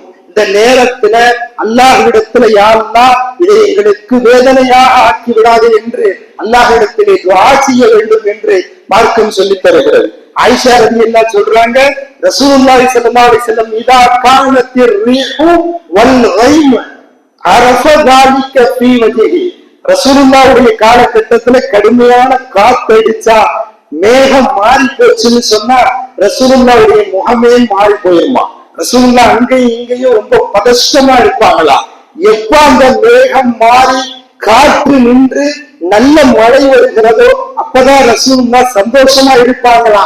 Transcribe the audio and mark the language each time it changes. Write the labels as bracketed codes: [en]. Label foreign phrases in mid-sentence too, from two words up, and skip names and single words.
[ta] இந்த நேரத்துல அல்லாஹ்விடத்துல [ar] يا الله [ta] இதை எங்களுக்கு வேதனையாக ஆக்கி விடாது என்று அல்லாஹ்விடத்திலே துஆ செய்ய வேண்டும் என்று மார்க்கம் சொல்லித் தருகிறது. ஆயிஷா ரலியல்லாஹு சொல்றாங்க, ரசூலுல்லாஹி [ar] صلى الله عليه وسلم إذا كانت الريح والغيم عرف ذلك في وجهه, [ta] ரசூலுல்லாஹுடைய காலகட்டத்துல கடுமையான காத்து அடிச்சா மேகம் மாறி போச்சுன்னு சொன்னா ரசூலுல்லாஹுடைய முகமே மாறி போயிருமா. ரசூலுல்லாஹ் அங்கேயும் இங்கேயும் ரொம்ப பதஷ்டமா இருப்பாங்களா. எப்ப அந்த மேகம் மாறி காற்று நின்று நல்ல மழை வருகிறதோ அப்பதான் ரசூலுல்லாஹ் சந்தோஷமா இருப்பாங்களாம்.